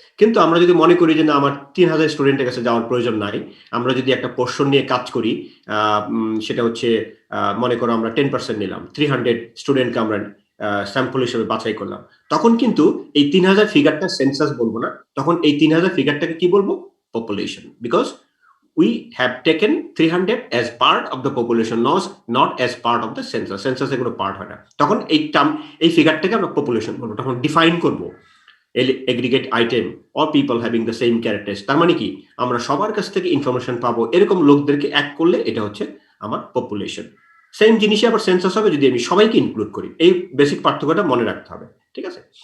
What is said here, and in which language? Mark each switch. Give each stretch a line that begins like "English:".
Bangla: কিন্তু আমরা যদি মনে করি যে না, আমার 3000 স্টুডেন্টের কাছে যাওয়ার প্রয়োজন নাই, আমরা যদি একটা পোর্শন নিয়ে কাজ করি, সেটা হচ্ছে মনে করো আমরা 10% নিলাম, 300 স্টুডেন্টকে আমরা স্যাম্পল হিসেবে বাছাই করলাম, তখন কিন্তু এই 3000 ফিগারটা সেন্সাস বলবো না, তখন এই 3000 ফিগারটাকে কি বলবো?
English: Population, because we have taken 300 as part of the population, not as part of the census.
Bangla: Census এ কোনো পার্ট হয় না, তখন এই ফিগারটাকে আমরা পপুলেশন বলবো, তখন ডিফাইন করবো
English: Aggregate item or people having the same characters.
Bangla: তার মানে কি, আমরা সবার কাছ থেকে ইনফরমেশন পাবো, এরকম লোকদেরকে এক করলে এটা হচ্ছে আমার পপুলেশন। সেম জিনিসই আবার সেন্সাস হবে যদি আমি সবাইকে ইনক্লুড করি। এই বেসিক পার্থক্যটা মনে রাখতে হবে, ঠিক আছে?